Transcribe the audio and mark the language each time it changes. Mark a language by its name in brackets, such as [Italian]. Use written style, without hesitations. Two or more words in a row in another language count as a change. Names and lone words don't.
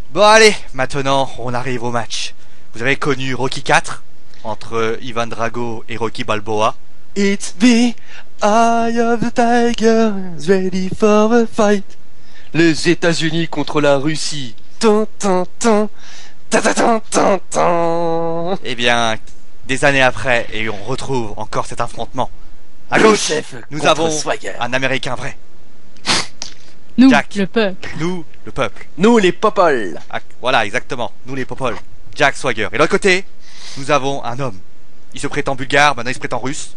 [French] Bon allez, maintenant on arrive au match. Vous avez connu Rocky 4 entre Ivan Drago et Rocky Balboa. [English] It's the eye of the tiger, ready for a fight. [French] Les États-Unis contre la Russie. Tan, tan, tan. Ta, ta, tan, tan, tan. Eh bien, des années après, et on retrouve encore cet affrontement. À gauche, nous contre avons Swagger. un Américain vrai. Nous, Jack. le peuple. Nous, le peuple. Nous les popoles. Ah, voilà, exactement. Nous les popoles. Jack Swagger. Et de l'autre côté, nous avons un homme. Il se prétend bulgare, maintenant il se prétend russe.